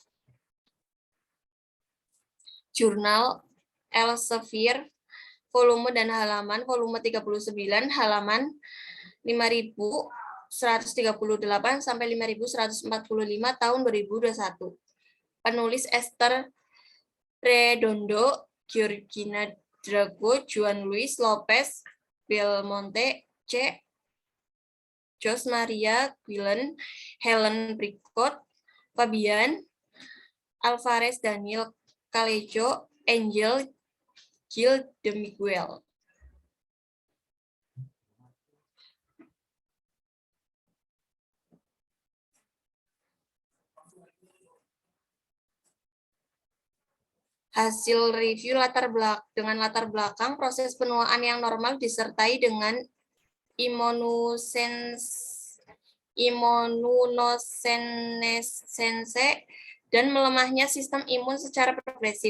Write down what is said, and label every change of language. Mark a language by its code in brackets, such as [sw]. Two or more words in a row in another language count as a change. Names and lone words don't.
[id] Jurnal Elsevier, volume dan halaman, volume 39, halaman 5.138 sampai 5.145 tahun 2021. Penulis Esther Redondo, Georgina Drago, Juan Luis Lopez, Belmonte C, Jos Maria Guillen, Helen Bricot, Fabian Alvarez, Daniel Calejo, Angel Gil de Miguel. Hasil review dengan latar belakang proses penuaan yang normal disertai dengan imunosenescense dan melemahnya sistem imun secara progresif.